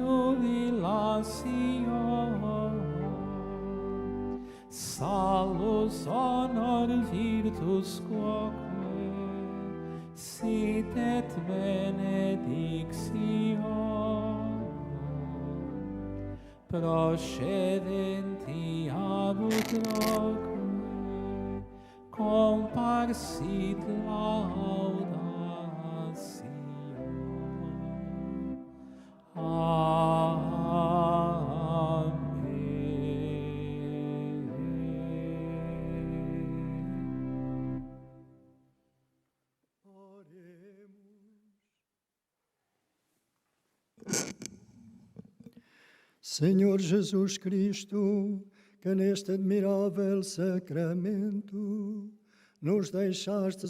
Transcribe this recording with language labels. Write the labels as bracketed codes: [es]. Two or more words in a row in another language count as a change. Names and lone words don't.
[la] jubilatio, salus honor virtus quoque, sit et benedictio, procedenti ad utroque, comparsit laudatio. Amen. [pt] Senhor Jesus Cristo, que neste admirável sacramento nos deixastes